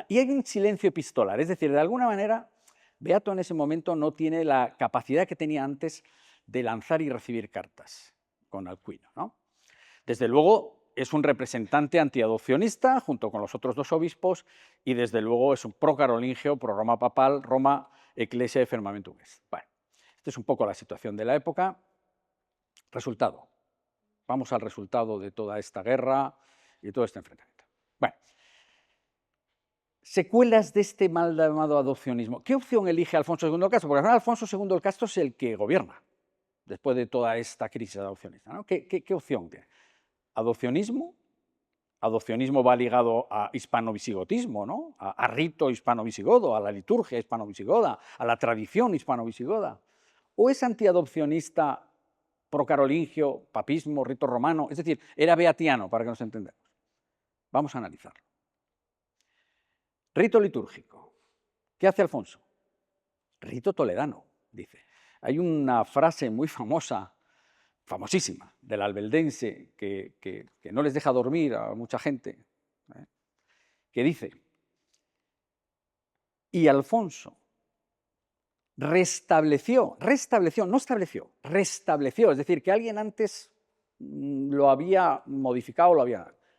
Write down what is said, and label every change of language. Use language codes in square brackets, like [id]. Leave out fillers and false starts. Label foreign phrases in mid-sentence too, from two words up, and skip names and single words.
[es] Y hay un silencio epistolar, es decir, de alguna manera, Beato en ese momento no tiene la capacidad que tenía antes de lanzar y recibir cartas con Alcuino, ¿no? Desde luego, es un representante antiadopcionista, junto con los otros dos obispos, y desde luego es un pro-carolingio, pro-Roma papal, [la] Roma Ecclesia Firmamentum Est. [es] Bueno, esta es un poco la situación de la época. Resultado. Vamos al resultado de toda esta guerra y todo este enfrentamiento. Bueno, secuelas de este mal llamado adopcionismo. ¿Qué opción elige Alfonso II el Castro? Porque al final Alfonso II el Castro es el que gobierna después de toda esta crisis adopcionista, ¿no? ¿Qué opción tiene? Adopcionismo. Adopcionismo va ligado a hispano-visigotismo, ¿no? A rito hispano-visigodo, a la liturgia hispano-visigoda, a la tradición hispano-visigoda. ¿O es antiadopcionista, procarolingio, papismo, rito romano? Es decir, era beatiano, para que nos entendamos. Vamos a analizarlo. Rito litúrgico. ¿Qué hace Alfonso? Rito toledano, dice. Hay una frase muy famosa, famosísima, del albeldense, que no les deja dormir a mucha gente, que dice, y Alfonso restableció, no estableció, restableció, es decir, que alguien antes lo había modificado, lo había...